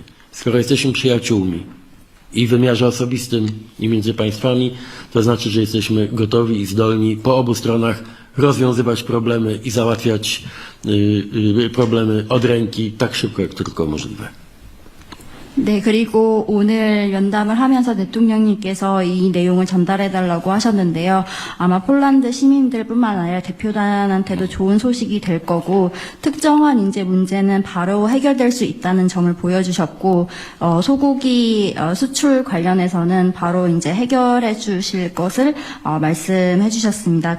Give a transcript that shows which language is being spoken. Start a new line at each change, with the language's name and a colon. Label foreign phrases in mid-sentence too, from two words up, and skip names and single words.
Polish: Skoro jesteśmy przyjaciółmi i w wymiarze osobistym i między państwami, to znaczy, że jesteśmy gotowi i zdolni po obu stronach rozwiązywać problemy i załatwiać problemy od ręki tak szybko, jak tylko możliwe.
Korean: 네, 그리고 오늘 면담을 하면서 대통령님께서 이 내용을 전달해달라고 하셨는데요. 아마 폴란드 시민들뿐만 아니라 대표단한테도 좋은 소식이 될 거고, 특정한 인재 문제는 바로 해결될 수 있다는 점을 보여주셨고, 소고기 수출 관련해서는 바로 이제 해결해 주실 것을 말씀해 주셨습니다.